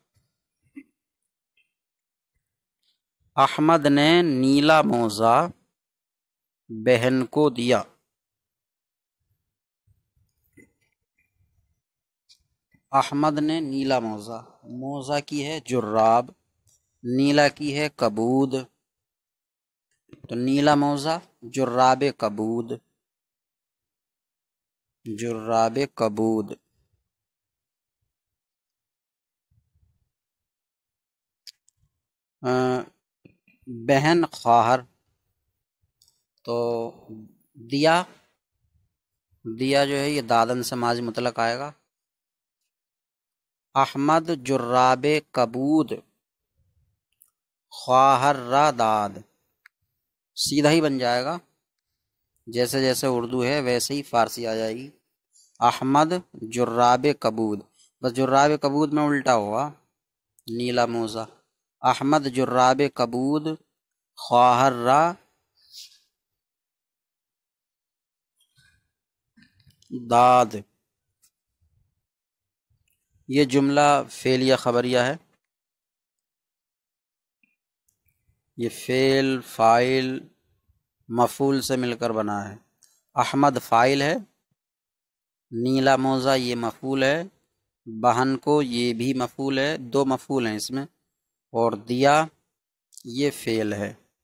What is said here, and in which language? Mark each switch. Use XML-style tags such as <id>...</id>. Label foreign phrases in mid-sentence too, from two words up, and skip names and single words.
<ur>احمد نے نیلا موزہ بہن کو دیا، احمد نے نیلا موزہ، موزہ کی ہے جراب، نیلا کی ہے کبود، تو نیلا موزہ</ur> <fa>جراب کبود، جراب کبود۔</fa> <ur>بہن خواہر، تو دیا، دیا جو ہے یہ دادن سے ماضی مطلق آئے گا،</ur> <fa>احمد جراب کبود خواہر را داد،</fa> <ur>سیدھا ہی بن جائے گا، جیسے جیسے اردو ہے ویسے ہی فارسی آ جائے گی۔</ur> <fa>احمد جراب کبود،</fa> <ur>بس</ur> <fa>جراب کبود</fa> <ur>میں الٹا ہوا، نیلا موزہ۔</ur> <fa>احمد جراب کبود خواہر را داد۔</fa> <ur>یہ جملہ فعلیہ خبریہ ہے، یہ فعل فاعل مفعول سے مل کر بنا ہے۔ احمد فاعل ہے، نیلا موزہ یہ مفعول ہے، بہن کو یہ بھی مفعول ہے، دو مفعول ہیں اس میں، اور دیا یہ فعل ہے۔</ur>